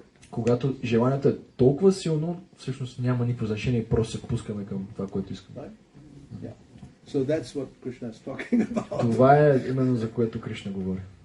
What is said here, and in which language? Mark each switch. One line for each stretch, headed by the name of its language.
Bulgarian: Когато желанието е толкова силно, всъщност няма никакво значение и просто се пускаме към това, което искаме.
English: So that's what Krishna is talking about.
Bulgarian: Това е именно за което Кришна говори.